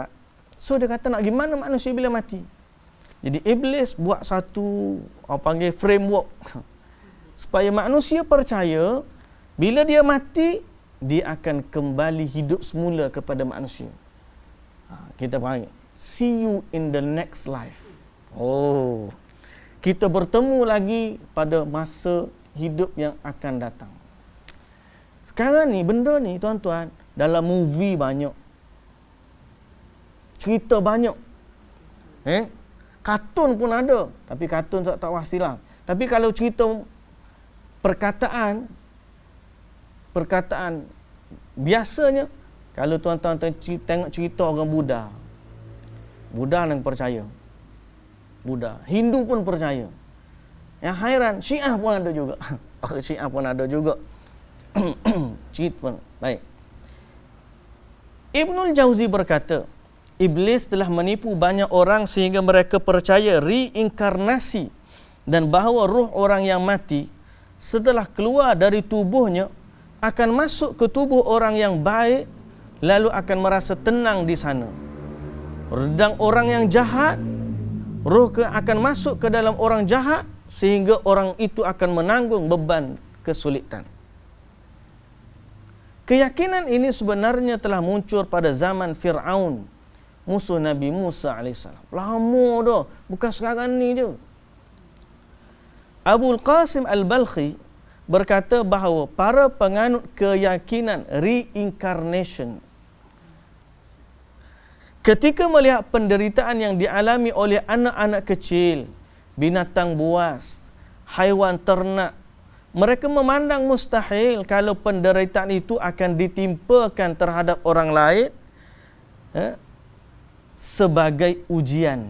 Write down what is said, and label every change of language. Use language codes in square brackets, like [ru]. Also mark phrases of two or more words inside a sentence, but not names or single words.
[ms] So dia kata nak gimana manusia bila mati. Jadi iblis buat satu panggil framework supaya manusia percaya bila dia mati dia akan kembali hidup semula kepada manusia. Kita panggil [en] see you in the next life. [ms] Kita bertemu lagi pada masa hidup yang akan datang. Sekarang ni benda ni tuan-tuan dalam movie banyak. Cerita banyak. Kartun pun ada. Tapi kartun tak wasilah. Tapi kalau cerita perkataan biasanya kalau tuan-tuan tengok cerita orang Buddha yang percaya. Buddha. Hindu pun percaya. Yang hairan, Syiah pun ada juga. Syiah pun ada juga. Cerita pun. Baik. Ibnul Jauzi berkata, Iblis telah menipu banyak orang sehingga mereka percaya reinkarnasi dan bahawa roh orang yang mati setelah keluar dari tubuhnya akan masuk ke tubuh orang yang baik lalu akan merasa tenang di sana. Dan orang yang jahat, roh akan masuk ke dalam orang jahat sehingga orang itu akan menanggung beban kesulitan. Keyakinan ini sebenarnya telah muncul pada zaman Fir'aun, musuh Nabi Musa AS. Lama dah, bukan sekarang ni je. Abul Qasim Al-Balkhi berkata bahawa para penganut keyakinan reincarnation ketika melihat penderitaan yang dialami oleh anak-anak kecil, binatang buas, haiwan ternak, mereka memandang mustahil kalau penderitaan itu akan ditimpakan terhadap orang lain sebagai ujian.